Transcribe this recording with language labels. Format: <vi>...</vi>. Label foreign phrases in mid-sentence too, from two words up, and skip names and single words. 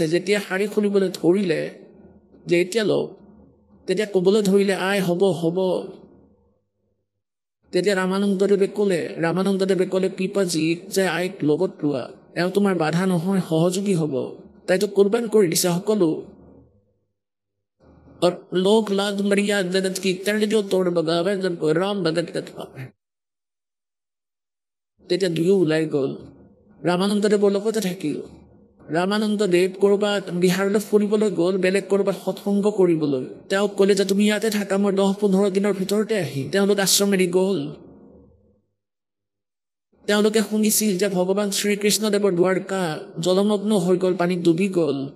<as>যেতিয়া শাৰী খুলিবলৈ ধৰিলে যে এতিয়া লওক, তেতিয়া ক'বলৈ ধৰিলে আই হ'ব হ'ব। তেতিয়া ৰামানন্দদেৱে ক'লে পিপাজীক যে আইক লগত লোৱা, এওঁ তোমাৰ বাধা নহয়, সহযোগী হ'ব। তাইতো কোৰবান কৰি দিছে সকলো।</as> <hi>और लोक लाज मर्याद जगत की तड़ जो तोड़ बगावे जब कोई राम भगत कथ पावे।</hi> <as>তেতিয়া দুয়ো ওলাই গ'ল। ৰামানন্দদেৱৰ লগতে থাকিল। ৰামানন্দদেৱ ক'ৰবাত বিহাৰলৈ ফুৰিবলৈ গ'ল, বেলেগ ক'ৰবাত সৎসংগ কৰিবলৈ। তেওঁক ক'লে যে তুমি ইয়াতে থাকা, মই 10-15 দিনৰ ভিতৰতে আহিম। তেওঁলোক আশ্ৰম এৰি গ'ল। তেওঁলোকে শুনিছিল যে ভগৱান শ্ৰীকৃষ্ণদেৱৰ দ্বাৰকা জলমগ্ন হৈ গ'ল, পানীত ডুবি গ'ল।</as>